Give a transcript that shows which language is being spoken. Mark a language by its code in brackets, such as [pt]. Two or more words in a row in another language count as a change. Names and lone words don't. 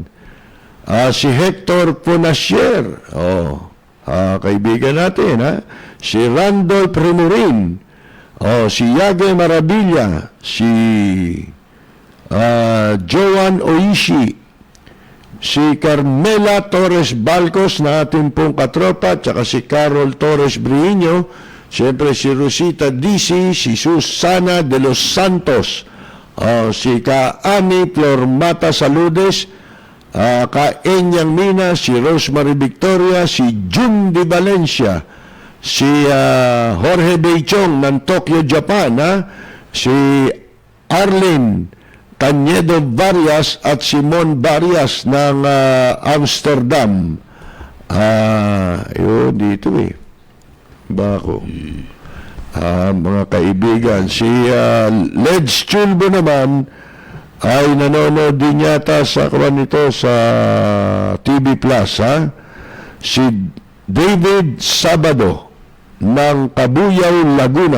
[tl] Si Hector Ponasier, kaibigan natin, si Randolph Rimorin, si Yage Maravilla, si Joan Oishi, si Carmela Torres Balcos na ating pong katropa, tsaka si Carol Torres Briño, siyempre si Rosita DC, si Susana de los Santos, si Kaani Flormata Saludes, Enyang Mina, si Rosemary Victoria, si June de Valencia, si Jorge Beichong ng Tokyo, Japan, si Arlene Cañedo Varias at Simon Varias ng Amsterdam. Yun dito eh. Bako. Mga kaibigan, si Ledge Chulbo naman ay nanonood din yata sa sa TV Plus, Si David Sabado ng Cabuyao, Laguna.